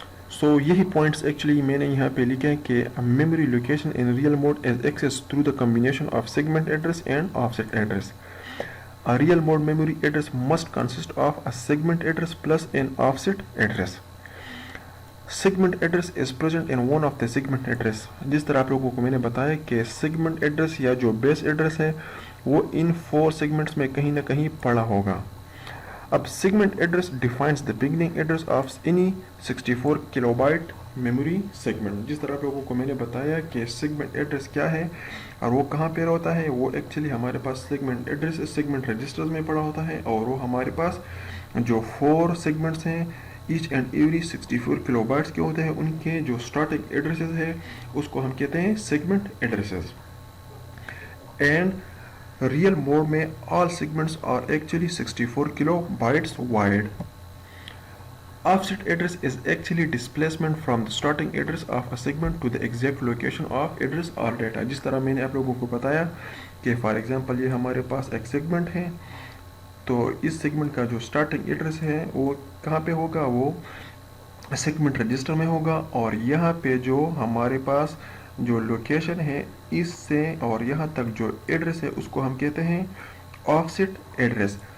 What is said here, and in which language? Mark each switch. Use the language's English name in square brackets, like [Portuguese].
[Urdu] سو یہی points actually میں نے یہاں پہ لکھے ہیں کہ [English] Memory location in real mode is access through the combination of segment address and offset address. A real mode memory address must consist of a segment address plus an offset address. Segment address is present in one of the segment address. [Urdu] جس طرح آپ لوگوں کو میں نے بتایا کہ segment address یا جو base address ہے وہ ان 4 segments میں کہیں نہ کہیں پڑا ہوگا. [English] اب segment address defines the beginning address of any 64 kilobyte memory segment. [Urdu] جس طرح آپ لوگوں کو میں نے بتایا کہ segment address کیا ہے اور وہ کہاں پہ ہوتا ہے, وہ ایکچولی ہمارے پاس سیگمنٹ ایڈریس سیگمنٹ رجسٹرز میں پڑا ہوتا ہے, اور وہ ہمارے پاس جو 4 سیگمنٹس ہیں H and every 64 kilo bytes کے ہوتے ہیں, ان کے جو اسٹارٹنگ ایڈریسز ہے اس کو ہم کہتے ہیں segment addresses. [English] And real mode میں all segments are actually 64 kilobytes wide. Offset address is actually displacement from the starting address of a segment to the exact location of address or data. [Urdu] جس طرح میں نے آپ لوگوں کو بتایا کہ فار ایگزامپل یہ ہمارے پاس ایک سیگمنٹ ہے, تو اس سیگمنٹ کا جو اسٹارٹنگ ایڈریس ہے وہ کہاں پہ ہوگا؟ وہ سیگمنٹ رجسٹر میں ہوگا. اور یہاں پہ جو ہمارے پاس جو لوکیشن ہے اس سے اور یہاں تک جو ایڈریس ہے اس کو ہم کہتے ہیں آف سیٹ ایڈریس.